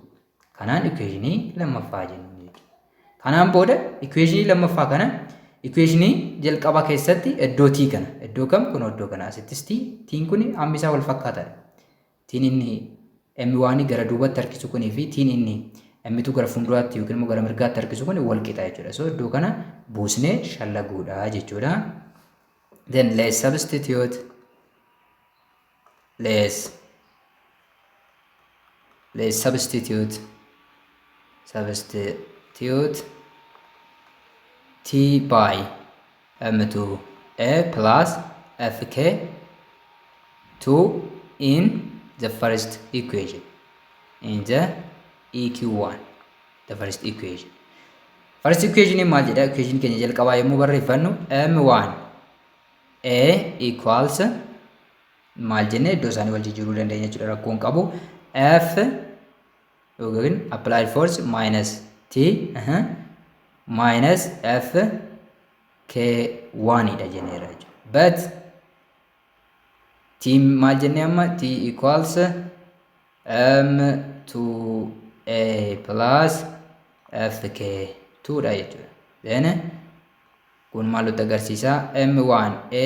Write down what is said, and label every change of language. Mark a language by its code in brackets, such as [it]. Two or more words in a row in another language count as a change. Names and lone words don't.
[om] Kanaan equationii lammaffaa jennu jechuudha. Kanaan booda equationii lammaffaa kana equationii jalqabaa keessatti iddoo t kana iddoo kam kun iddoo kana asittis tiin kun hammi isaa wal fakkaataadha. Tiin inni M1 gara duubatti harkisu kunii fi tiin inni M2 gara fuulduraatti yookiin immoo gara mirgaatti harkisu kun wal qixa jechuudha. So iddoo kana buusnee shallaguudha jechuudha. [en] Then let's substitute T by M2A plus Fk2 in the first equation, in the EQ1, the first equation. First equation [om] in maal jedha? Equation keenya jalqabaa yommuu barreeffannu M1A equals maal jennee iddoo isaanii wal jijjiiruu dandeenya jechuudha. Rakkoon qabu F yookiin [en] applied force minus T minus Fk1 [om] dha jenneera jechuudha. But T maal jennee amma [en] T equals M2A plus Fk2 [om] dha jechuudha. Then kun maal nutti agarsiisa?